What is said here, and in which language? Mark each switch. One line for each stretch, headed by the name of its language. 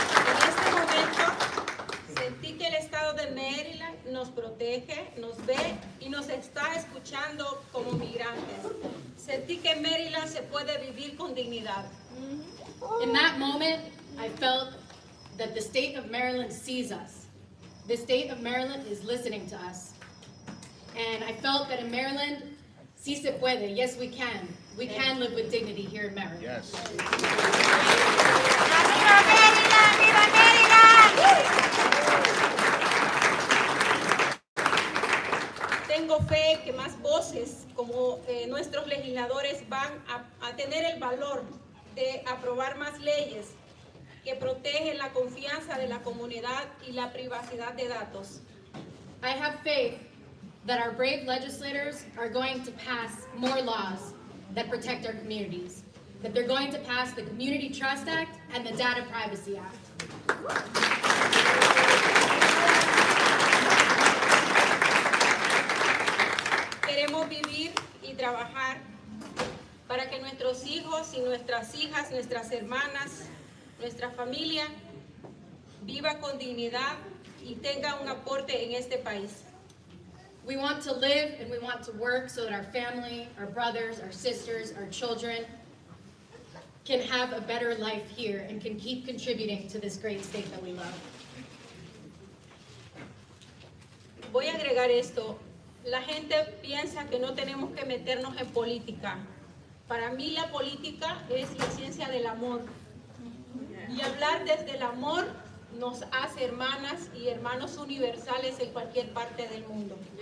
Spanish: En este momento sentí que el estado de Maryland nos protege, nos ve y nos está escuchando como migrantes. Sentí que en Maryland se puede vivir con dignidad.
English: In that moment, I felt that the state of Maryland sees us. The state of Maryland is listening to us. And I felt that in Maryland,
Spanish: sí se puede,
English: yes we can. We can live with dignity here in Maryland. Yes.
Spanish: ¡Arriba Maryland! ¡Viva Maryland! Tengo fe que más voces como nuestros legisladores van a tener el valor de aprobar más leyes que protegen la confianza de la comunidad y la privacidad de datos.
English: I have faith that our brave legislators are going to pass more laws that protect our communities, that they're going to pass the Community Trust Act and the Data Privacy Act.
Spanish: Queremos vivir y trabajar para que nuestros hijos y nuestras hijas, nuestras hermanas, nuestra familia viva con dignidad y tenga un aporte en este país.
English: We want to live and we want to work so that our family, our brothers, our sisters, our children can have a better life here and can keep contributing to this great state that we love.
Spanish: Voy a agregar esto. La gente piensa que no tenemos que meternos en política. Para mí la política es la ciencia del amor. Y hablar desde el amor nos hace hermanas y hermanos universales en cualquier parte del mundo.